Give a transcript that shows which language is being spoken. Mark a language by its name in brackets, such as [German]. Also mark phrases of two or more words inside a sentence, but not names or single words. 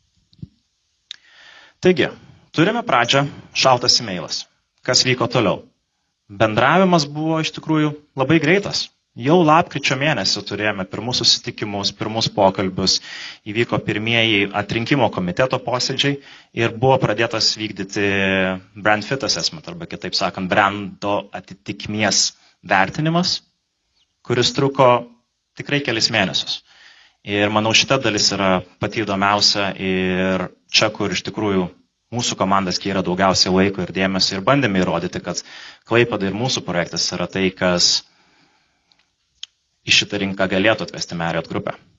[Lithuanian] Taigi, turime pradžią šaltas e-mailas. Kas vyko toliau? Bendravimas buvo iš tikrųjų labai greitas. Jau lapkričio mėnesį turėjome pirmus susitikimus, pirmus pokalbius, įvyko pirmieji atrinkimo komiteto posėdžiai ir buvo pradėtas vykdyti [English] brand fit assessment, [Lithuanian] arba kitaip sakant, brando atitikmies vertinimas, kuris truko tikrai kelis mėnesius. Ir manau, šita dalis yra pati įdomiausia ir čia, kur iš tikrųjų mūsų komanda skiria daugiausiai laiko ir dėmesio ir bandėme įrodyti, kad Klaipėda ir mūsų projektas yra tai, kas į šitą rinką galėtų atvesti Marriott grupę.